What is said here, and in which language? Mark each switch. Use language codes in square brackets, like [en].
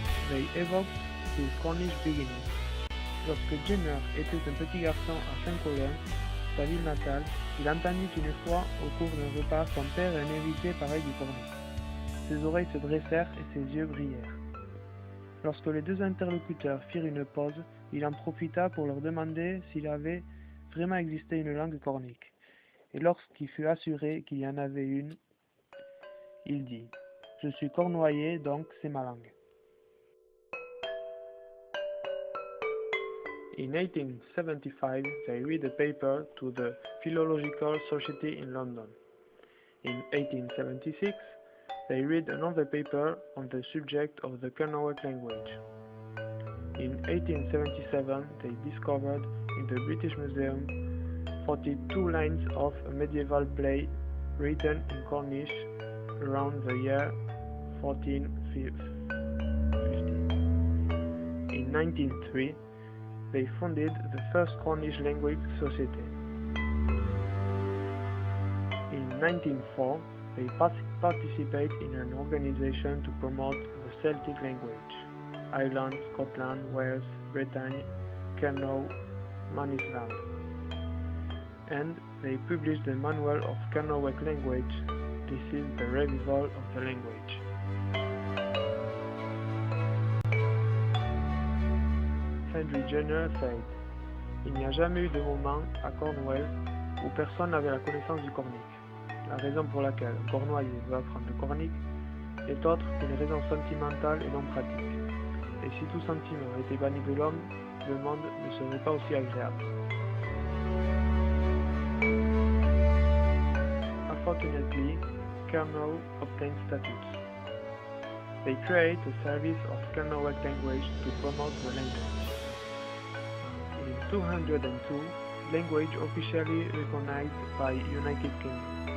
[en] They evoked his Cornish beginnings. [fr] Lorsque Jenner était un petit garçon à Saint-Colin, sa ville natale, il entendit une fois, au cours d'un repas, son père et un invité parler du cornish. Ses oreilles se dressèrent et ses yeux brillèrent. Lorsque les deux interlocuteurs firent une pause, il en profita pour leur demander s'il avait vraiment existé une langue cornique. Et lorsqu'il fut assuré qu'il y en avait une, il dit « Je suis cornouaillais, donc c'est ma langue ». [en] In 1875, they read a paper to the Philological Society in London. In 1876, they read another paper on the subject of the kernowek language. In 1877, they discovered in the British Museum 42 lines of a medieval play written in Cornish around the year 1450. In 1903, they founded the first Cornish language society. In 1904, they participate in an organization to promote the Celtic language. Ireland, Scotland, Wales, Bretagne, Kernow, Manisland. And they published the Manual of Kernowek language. This is the revival of the language. Henry Jenner said, [fr] il n'y a jamais eu de moment à Cornwall où personne n'avait la connaissance du cornique. La raison pour laquelle un cornouaillais veut apprendre le cornique est autre que les raisons sentimentales et non pratiques. Et si tout sentiment était banni de l'homme, le monde ne serait pas aussi agréable. [en] Unfortunately, Kernow obtained statutes. They create a service of Kernowek language to promote the language. In 202, language officially recognized by United Kingdom.